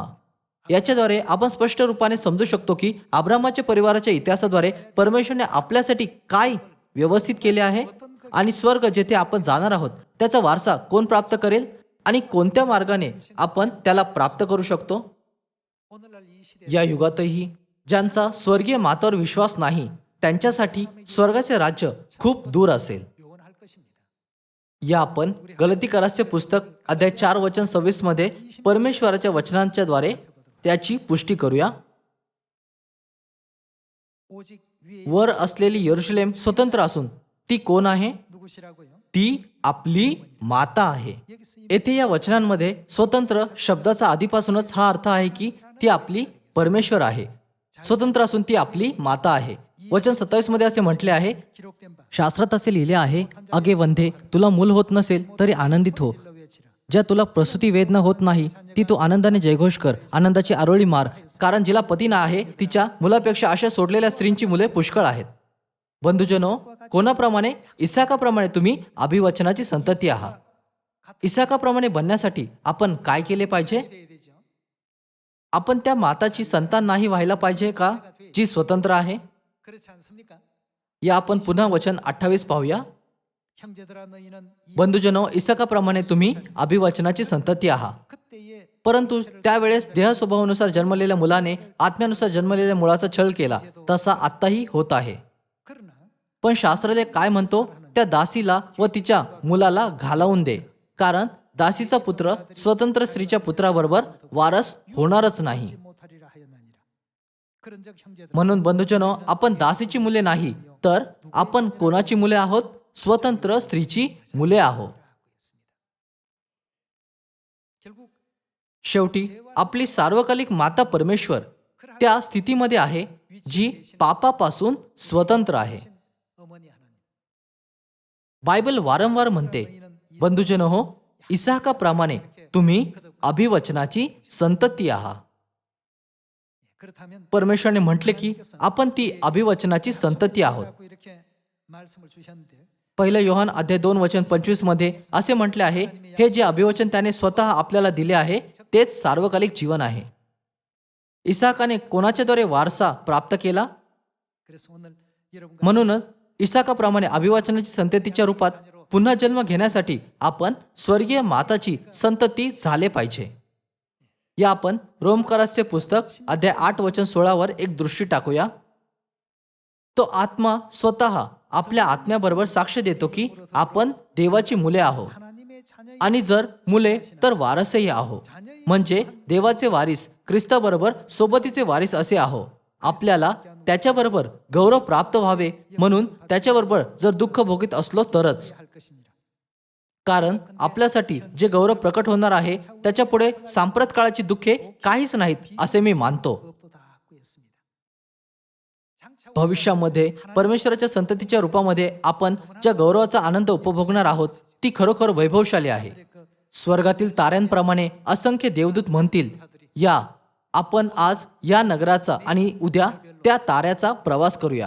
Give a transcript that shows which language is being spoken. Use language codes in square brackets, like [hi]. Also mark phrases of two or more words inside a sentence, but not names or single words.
[mr] याच्याद्वारे आपण स्पष्ट रूपाने समजू शकतो की अब्राहमाच्या परिवाराच्या इतिहासाद्वारे परमेश्वराने आपल्यासाठी काय व्यवस्थित केले आहे आणि स्वर्ग जेथे आपण जाणार आहोत त्याचा वारसा कोण प्राप्त करेल आणि कोणत्या मार्गाने आपण त्याला प्राप्त करू शकतो. [ko] 오늘날 이 시대에 [mr] या युगातही ज्यांचा स्वर्गीय मातावर विश्वास नाही त्यांच्यासाठी स्वर्गाचे राज्य खूप दूर असेल. [ko] 요원할 것입니다. [mr] या आपण गलतीकाराचे पुस्तक अध्याय 4:26 मध्ये परमेश्वराच्या वचनांच्या द्वारे त्याची पुष्टी करूया. [ko] 오직 위에 [mr] वर असलेली यरुशलेम स्वतंत्र असून ती कोण आहे? [ko] 누구시라고요? [mr] ती आपली माता आहे. [ko] 여기서 이 [mr] येथे या वचनांमध्ये स्वतंत्र शब्दाचा आधीपासूनच हा अर्थ आहे की ती आपली परमेश्वर आहे. स्वतंत्र असून ती आपली माता आहे. वचन 27 मध्ये असे म्हटले आहे [ko] 기록된 바 [mr] शास्त्रात असे लिहिले आहे अगे वंधे तुला मूल होत नसेल तरी आनंदित हो. [ko] 일러 외치라. [mr] ज्या तुला प्रसूती वेदना होत नाही ती तू आनंदाने जयघोष कर आनंदाची आरोळी मार कारण जिला पती ना आहे तिच्या मुलापेक्षा अशा सोडलेल्या स्त्रींची मुले पुष्कळ आहेत. बंधुजनो कोणाप्रमाणे इसाकाप्रमाणे तुम्ही अभिवचनाची संतती आहात. इसाकाप्रमाणे बनण्यासाठी आपण काय केले पाहिजे? [ko] 돼야 되죠. [mr] आपण त्या माताची संतान नाही व्हायला पाहिजे का जी स्वतंत्र आहे? [ko] 그렇지 않습니까? [mr] या आपण पुन्हा वचन 28 पाहूया. [ko] 형제들아 너희는 이 [mr] बंधुजनो इसाकाप्रमाणे तुम्ही अभिवचनाची संतती आहात. [ko] 그때에 [mr] परंतु त्यावेळेस देह स्वभावानुसार जन्मलेल्या मुलाने आत्म्यानुसार जन्मलेल्या मुलाचा छळ केला तसा आत्ताही होत आहे. [ko] 그러나 [mr] पण शास्त्रालय काय म्हणतो? त्या दासीला व तिच्या मुलाला घालवून दे कारण दासीचा पुत्र स्वतंत्र स्त्रीच्या पुत्राबरोबर वारस होणारच नाही. [ko] 못하리라 하였나니라. 그런즉 형제들아 [mr] म्हणून बंधुजनो आपण दासीची मुले नाही तर आपण कोणाची मुले आहोत? स्वतंत्र स्त्रीची मुले आहोत. [ko] 결국 [mr] शेवटी आपली सार्वकालिक माता परमेश्वर त्या स्थितीमध्ये आहे जी पापापासून स्वतंत्र आहे. [ko] 어머니 하나님 [mr] बायबल वारंवार म्हणते बंधुजन हो इसाकाप्रमाणे तुम्ही अभिवचनाची संतती आहात. [ko] 그렇다면 [mr] परमेश्वराने म्हटले की आपण ती अभिवचनाची संतती आहोत. [ko] 이렇게 말씀을 주셨는데 [mr] पहिलं योहान अध्याय 2:25 मध्ये असे म्हटले आहे, हे जे अभिवचन त्याने स्वतः आपल्याला दिले आहे तेच सार्वकालिक जीवन आहे. इसाकाने कोणाच्याद्वारे वारसा प्राप्त केला? [ko] 그래서 오늘 여러분과 [mr] म्हणूनच इसाकाप्रमाणे अभिवचनाची संततीच्या रूपात पुन्हा जन्म घेण्यासाठी आपण स्वर्गीय माताची संतती झाले पाहिजे. या आपण रोमकरासचे पुस्तक अध्याय 8:16 वर एक दृष्टी टाकूया. तो आत्मा स्वतः आपल्या आत्म्याबरोबर साक्ष देतो की आपण देवाची मुले आहोत [ko] 하나님의 자녀의 [mr] आणि जर मुले तर वारसही आहो. म्हणजे देवाचे वारीस ख्रिस्ताबरोबर सोबतीचे वारीस असे आहो. आपल्याला त्याच्याबरोबर गौरव प्राप्त व्हावे म्हणून त्याच्याबरोबर जर दुःख भोगीत असलो तरच. [ko] 할 것이니라. [mr] कारण आपल्यासाठी जे गौरव प्रकट होणार आहे त्याच्यापुढे सांप्रत काळाची दुःखे काहीच नाहीत असे मी मानतो. [ko] 없도다 구했습니다. 장차 [mr] भविष्यामध्ये परमेश्वराच्या संततीच्या रूपामध्ये आपण ज्या गौरवाचा आनंद उपभोगणार आहोत ती खरोखर वैभवशाली आहे. स्वर्गातील ताऱ्यांप्रमाणे असंख्य देवदूत म्हणतील, या आपण आज या नगराचा आणि उद्या त्या ताऱ्याचा प्रवास करूया.